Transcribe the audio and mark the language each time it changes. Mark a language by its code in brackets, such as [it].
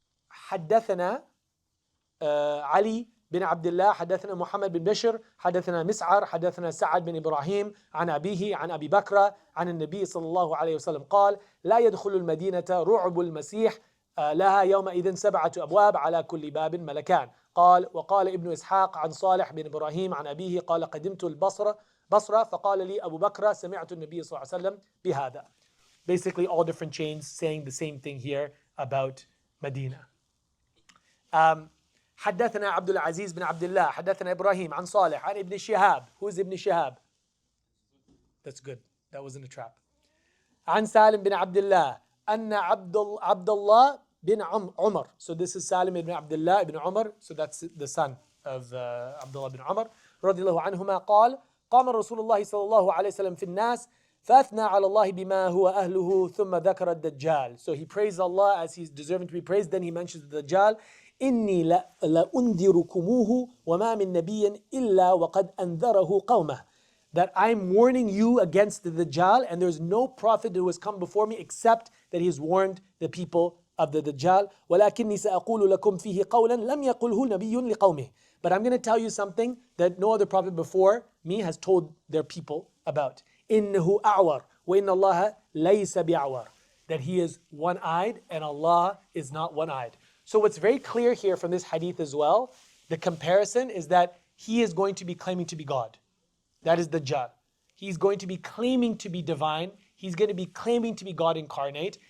[ar] حدثنا علي بن عبد الله حدثنا محمد بن بشر حدثنا مسعر حدثنا سعد بن إبراهيم عن أبيه عن أبي بكر عن النبي صلى الله عليه وسلم قال لا يدخل المدينة رعب المسيح لها يومئذ 7 أبواب على كل باب ملكان. وقال ابن إسحاق عن صالح بن إبراهيم عن أبيه قال قدمت بصرة فقال لي أبو بكر سمعت النبي صلى الله عليه وسلم بهذا. [en] Basically all different chains saying the same thing here about Medina. [ar] حدثنا عبد العزيز بن عبد الله حدثنا إبراهيم عن صالح عن ابن شهاب. [en] Who's Ibn Shihab? That's good. That wasn't a trap. [ar] عن سالم بن عبد الله أن عبد الله بن عمر. [en] So this is Salim ibn Abdullah ibn Umar. So that's the son of Abdullah ibn Umar [ar] رضي الله عنهما قال قام رسول الله صلى الله عليه وسلم في الناس فأثنى على الله بما هو أهله ثم ذكر الدجال. [en] So he praised Allah as he's deserving to be praised. Then he mentions the Dajjal. [ar] إني لأنذركموه وما من نبي إلا وقد أنذره قومه. [en] That I'm warning you against the Dajjal, and there's no prophet who has come before me except that he has warned the people of the Dajjal. [ar] ولكني سأقول لكم فيه قولا لم يقله نبي لقومه. [en] But I'm going to tell you something that no other prophet before me has told their people about. [ar] إنه أعور وإن الله ليس بأعور. [en] That he is one-eyed and Allah is not one-eyed. So what's very clear here from this hadith as well, the comparison is that he is going to be claiming to be God. That is Dajjal. He's going to be claiming to be divine. He's going to be claiming to be God incarnate.